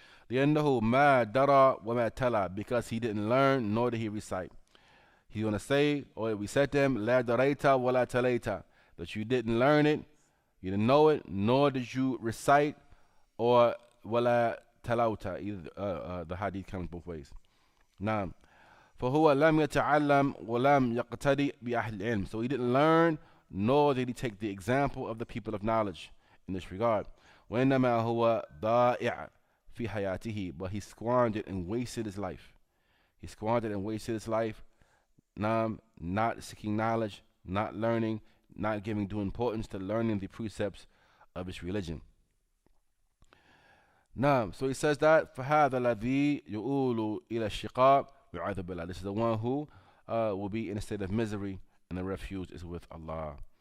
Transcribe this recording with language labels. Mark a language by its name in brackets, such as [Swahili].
[Arabic] لأنه ما درى وما تلا, [English] because he didn't learn nor did he recite. He's going to say, or we said to him, [Arabic] لا دريت ولا تليت, [English] that you didn't learn it, you didn't know it, nor did you recite, or [Arabic] ولا تلوت. [English] The hadith comes both ways. [Arabic] نعم. فهو لم يتعلم ولم يقتدي بأهل العلم. [English] So he didn't learn, nor did he take the example of the people of knowledge in this regard. [Arabic] وإنما هو ضائع في حياته, [English] but he squandered and wasted his life. He squandered and wasted his life, not seeking knowledge, not learning, not giving due importance to learning the precepts of his religion. So he says that [Arabic] فهذا الذي يؤول إلى الشقاق وعياذ بالله. [English] This is the one who will be in a state of misery, and the refuge is with Allah.